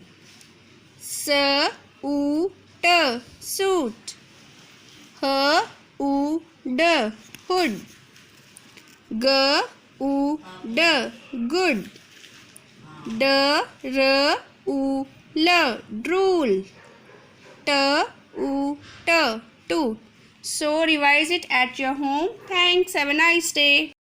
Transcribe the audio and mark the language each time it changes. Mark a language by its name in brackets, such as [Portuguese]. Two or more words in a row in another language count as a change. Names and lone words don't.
[English] S, U, T, suit. H, U, D, hood. G, U, D, good. D, R, U, L, drool. T, U, T, toot. So revise it at your home. Thanks. Have a nice day.